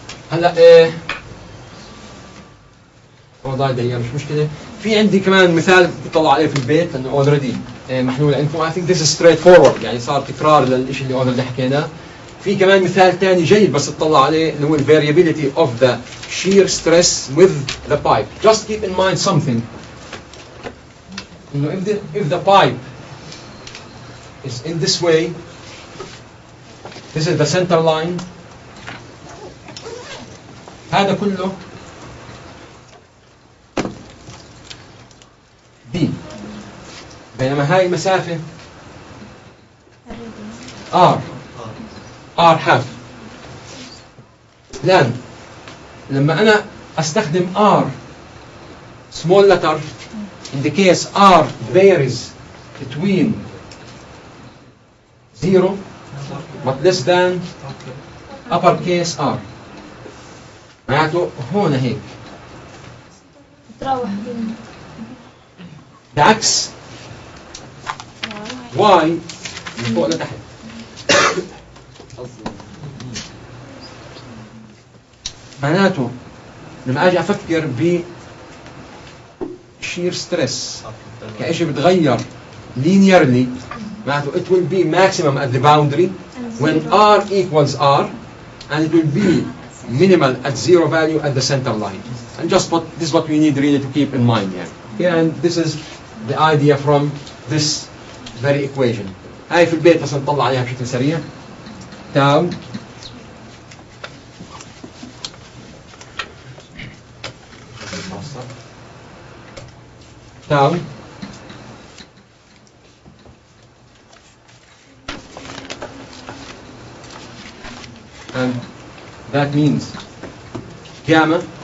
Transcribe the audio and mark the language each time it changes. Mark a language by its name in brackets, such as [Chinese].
[Arabic] هلا والله دقيقة مش مشكلة. في عندي كمان مثال بتطلع عليه في البيت لأنه اوريدي محلول عندكم. [English] I think this is straight forward، [Arabic] يعني صار تكرار للشيء اللي اوريدي حكيناه. في كمان مثال ثاني جيد بس تطلع عليه اللي هو ال [English] variability of the shear stress with the pipe. Just keep in mind something. [Arabic] إنه [English] if the pipe is in this way, this is the center line. [Arabic] هذا كله B، بينما هاي المسافة R half. الآن لما أنا أستخدم [English] R small letter in the case R varies between 0 but less than uppercase R، [Arabic] معناته هون هيك. تروح بين بعكس Y من فوق لتحت. معناته لما اجي افكر ب shear stress كأشي بتغير linearly، معناته [English] it will be maximum at the boundary when R equals R, and it will be minimal at zero value at the center line. And just this is what we need really to keep in mind here. Yeah, and this is the idea from this very equation. [Arabic] هاي في البيت بس نطلع عليها بشكل سريع. [English] tau tau and that means gamma